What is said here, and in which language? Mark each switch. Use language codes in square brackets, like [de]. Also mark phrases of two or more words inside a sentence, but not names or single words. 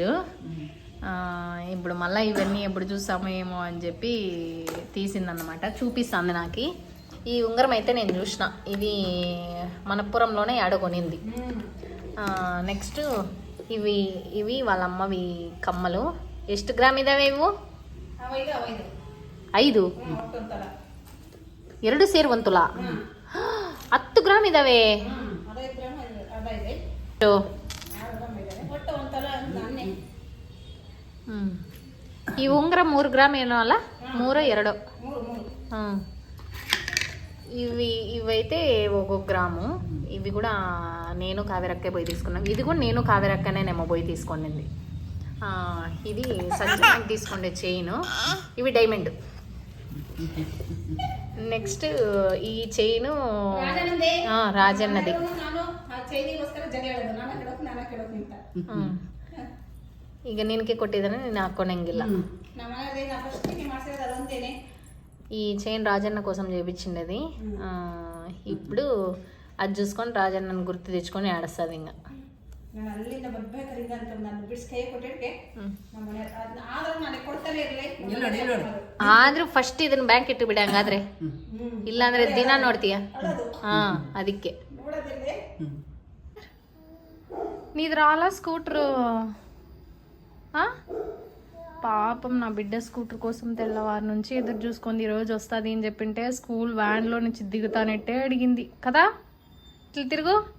[te] ఇప్పుడు మళ్ళీ ఇవన్నీ ఎప్పుడు చూస్తామో ఏమో అని చెప్పి తీసిందన్నమాట. చూపిస్తుంది నాకు. ఈ ఉంగరం అయితే నేను చూసిన, ఇది మనపురంలోనే ఆడకొనింది. నెక్స్ట్ ఇవి వాళ్ళ అమ్మవి కమ్మలు. [kn] ಎಷ್ಟು ಗ್ರಾಮ್ ಇದಾವೆ ಇವು? 5 2 ಸೇರಿ 1 ತುಲಾ. 10 ಗ್ರಾಮ್ ಇದಾವೆ. ಈ ಉಂಗುರ 3 ಗ್ರಾಮ್ ಏನೋ ಅಲ್ಲ, 3 2. [te] ఇవైతే 1 గ్రాము. ఇవి కూడా నేను కావేరక్కే పోయి తీసుకున్నాను. ఇది కూడా నేను కావేరక్కనేమో పోయి తీసుకునింది. ఇది సంజయ్ తీసుకుండే చైన్. ఇవి డైమండ్. నెక్స్ట్ ఈ చైన్ రాజన్నది. [kn] ಈಗ ನಿನಗೆ ಕೊಟ್ಟಿದ್ದಾನೆ, ನೀನು ಹಾಕೊಂಡಂಗಿಲ್ಲ. [te] ఈ చైన్ రాజన్న కోసం చేయించిండేది. ఇప్పుడు అది చూసుకొని రాజన్నను గుర్తు తెచ్చుకొని ఆడస్తుంది. [kn] ఇంకా ಆದ್ರೂ ಫಸ್ಟ್ ಇದನ್ನ ಬ್ಯಾಂಕ್ ಇಟ್ಟು ಬಿಡ. ಹಂಗಾದ್ರೆ ಇಲ್ಲಾಂದ್ರೆ ದಿನ ನೋಡ್ತೀಯ. ಅದಕ್ಕೆ [te] నీది రాలా స్కూటరు? పాపం నా బిడ్డ స్కూటర్ కోసం తెల్లవారు నుంచి ఎదురు చూసుకుంది. ఈరోజు వస్తుంది అని చెప్పింటే స్కూల్ వ్యాన్లో నుంచి దిగుతానట్టే అడిగింది కదా. ఇట్లా తిరుగు.